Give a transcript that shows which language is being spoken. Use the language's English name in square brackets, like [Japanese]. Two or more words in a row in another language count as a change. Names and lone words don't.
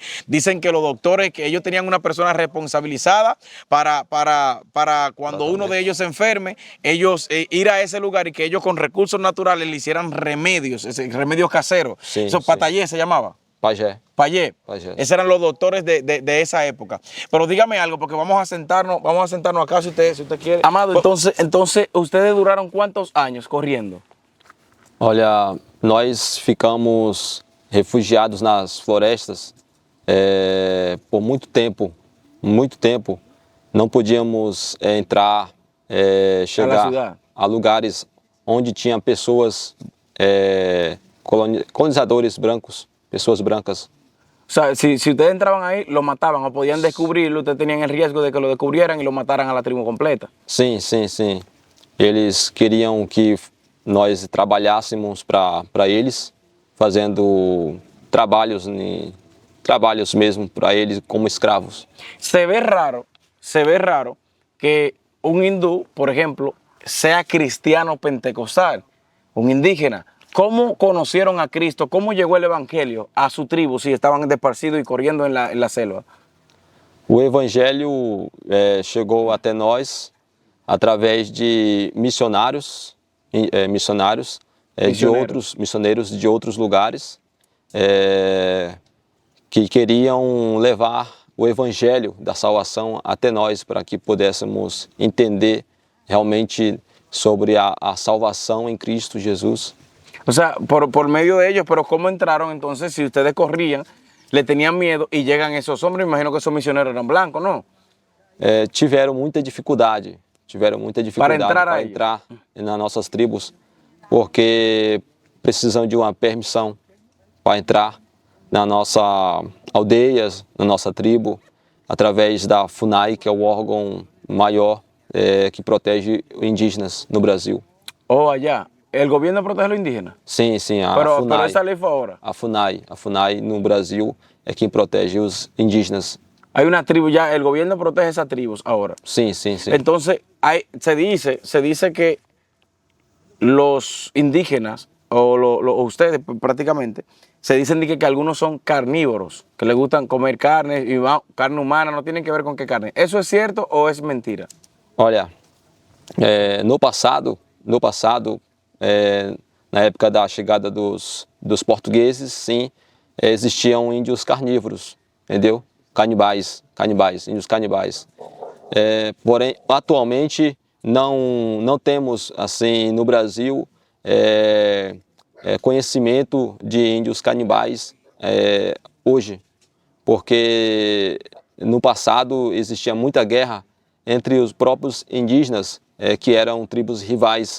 [Spanish] Dicen que los doctores, que ellos tenían una persona responsabilizada para cuando uno de ellos se enferme, ellos ir a ese lugar y que ellos con recursos naturales le hicieran remedios caseros. Sí, Eso sí. patallé se llamaba. Pajé. Payé. Payé. Esos eran los doctores de esa época. Pero dígame algo, porque vamos a sentarnos acá si usted quiere. Amado, entonces, ¿ustedes duraron cuántos años corriendo? [Portuguese] Olha, nós ficamos refugiados nas florestas por muito tempo. Não podíamos entrar, chegar a lugares onde tinha pessoas, colonizadores brancos, pessoas brancas. [Spanish] O sea, si ustedes entraban ahí, lo mataban o podían descubrirlo, ustedes tenían el riesgo de que lo descubrieran y lo mataran a la tribu completa. [Portuguese] Sim, sim, sim. Eles queriam que nós trabalhássemos para eles, fazendo trabalhos mesmo para eles como escravos. [Spanish] Se ve raro que un hindú, por ejemplo, sea cristiano pentecostal, un indígena. ¿Cómo conocieron a Cristo? ¿Cómo llegó el evangelio a su tribu si estaban desparcidos y corriendo en la selva? O evangelho chegou até nós através de missionários missioneiros de outros lugares que queriam levar o evangelho da salvação até nós para que pudéssemos entender realmente sobre a salvação em Cristo Jesus. O sea, por medio de ellos, pero ¿cómo entraron entonces? Si ustedes corrían, le tenían miedo y llegan esos hombres, imagino que esos misioneros eran blancos, ¿no? [Portuguese] Tiveram muita dificuldade para entrar nas nossas tribos, porque precisam de uma permissão para entrar na nossa aldeias, na nossa tribo, através da FUNAI, que é o órgão maior que protege indígenas no Brasil. [Spanish] Oh, allá. ¿El gobierno protege a los indígenas? [Portuguese] Sim, a [Spanish] Pero [Portuguese] FUNAI. [Spanish] esa ley fue ahora. [Portuguese] A FUNAI no Brasil é quem protege os indígenas. [Spanish] Hay una tribu ya, el gobierno protege esas tribus ahora. [Portuguese] Sim. [Spanish] Entonces, se dice que los indígenas, o ustedes prácticamente, se dicen que algunos son carnívoros, que les gustan comer carne, y carne humana, no tienen que ver con qué carne. ¿Eso es cierto o es mentira? [Portuguese] Olha, no passado, na época da chegada dos dos portugueses, sim, existiam índios carnívoros, entendeu? Canibais, índios canibais. Porém, atualmente não temos assim no Brasil conhecimento de índios canibais hoje, porque no passado existia muita guerra entre os próprios indígenas, que eram tribos rivais.